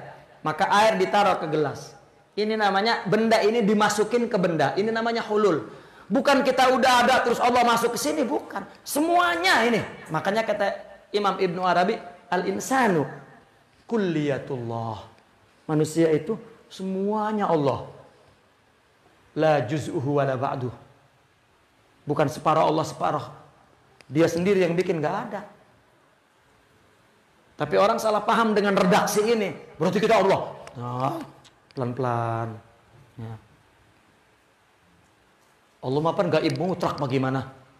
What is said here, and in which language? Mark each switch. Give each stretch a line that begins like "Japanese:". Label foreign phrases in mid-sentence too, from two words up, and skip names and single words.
Indonesian: Maka air ditaruh ke gelas. Ini namanya benda ini dimasukin ke benda. Ini namanya hulul. Bukan kita udah ada terus Allah masuk ke sini, bukan. Semuanya ini. Makanya kata Imam Ibnu Arabi,
Arabic: الإنسان كلية الله.
Indonesian: Manusia itu semuanya Allah.
Arabic: لا جزؤه ولا بعضه.
Indonesian: Bukan separuh Allah, separuh dia sendiri yang bikin, gak ada. Tapi orang salah paham dengan redaksi ini. Berarti kita Allah. Nah, pelan-pelan. Ya. Allah mah kan gaib mutlak, bagaimana?